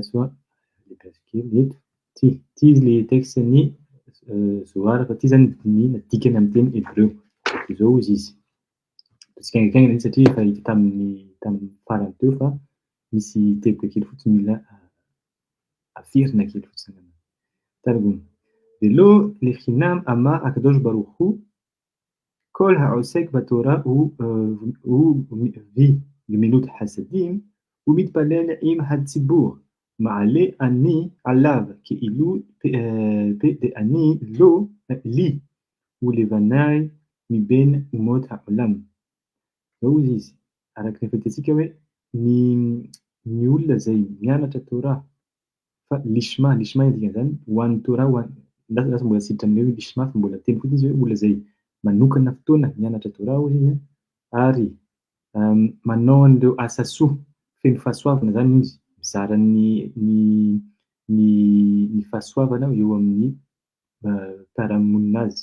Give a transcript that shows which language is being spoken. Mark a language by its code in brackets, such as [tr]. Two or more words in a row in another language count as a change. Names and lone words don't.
[mg] soa le gasikely eto ty le texten'ny Zohar fa ty zany ny dikany amin'ny teny hébreu zao izy izy tsika aingakaingana izy satria efa hita tamin'ny farany teo fa misy teboka kely fotsiny [he] mila averina kely fotsiny targum ולא לחינם אמר הקדוש ברוך הוא כל העוסק בתורה הוא בגמילות חסדים ומתפלל עם הציבור מעלה אני עליו כאילו דאני לא לי ולבניי מבין אומות העולם. [mg] Zao izy araka ny fahitatsika hoe ny olona zay mianatra Torah fa lishma indrindra zany ho an'ny Torah lasa mbola tsy hiditra amin'le hoe lishma fa mbola teny fotsiny izy hoe olona zay manokana fotoana mianatra Torah izy ary manao an'ireo asa soa feno fahasoavana zany izy mizara ny fahasoavana eo amin'ny mpiara-monina azy.